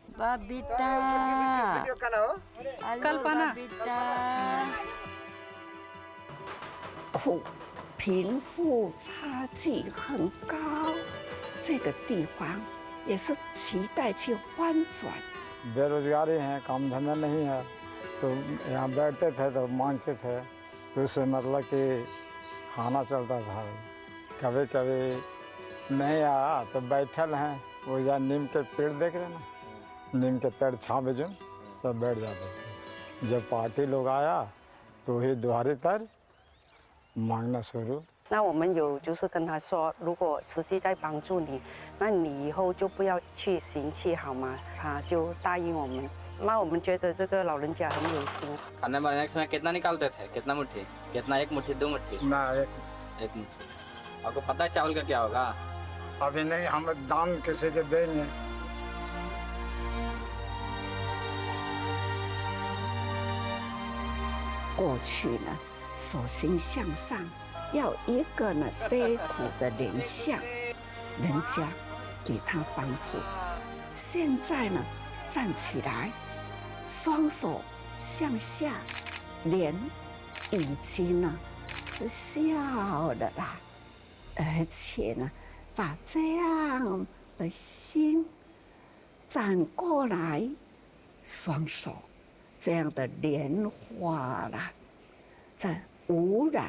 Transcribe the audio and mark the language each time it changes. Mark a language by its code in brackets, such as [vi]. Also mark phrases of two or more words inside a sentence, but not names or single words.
[zh] 苦，贫富差距很高，这个地方也是期待去翻转。 [hi] बेरोजगारी है, काम धंधा नहीं है, तो यहाँ बैठते थे तो मांगते थे, तो उससे मतलब कि खाना चलता था। कभी कभी नहीं आया तो बैठल हैं, वो या नीम के पेड़ देख रहे ना, नीम के पेड़ छाँव में जो सब बैठ जाते थे। जब पार्टी लोग आया तो ही दुआरी पर मांगना शुरू। [zh] 那我们有就是跟他说，如果实际在帮助你，那你以后就不要去行乞好吗？他就答应我们。那我们觉得这个老人家很有心。 [hi] खाने बनाने के समय कितना निकालते थे? कितना मुट्ठी? कितना एक मुट्ठी, दो मुट्ठी? ना एक मुट्ठी। आपको पता है चावल का क्या होगा? अभी नहीं, हम दान किसी के देंगे। [zh] 过去呢，手心向上。要一个呢悲苦的脸相，人家给他帮助。现在呢，站起来，双手向下，脸已经呢是笑了啦，而且呢，把这样的心转过来，双手这样的莲花啦，在无染。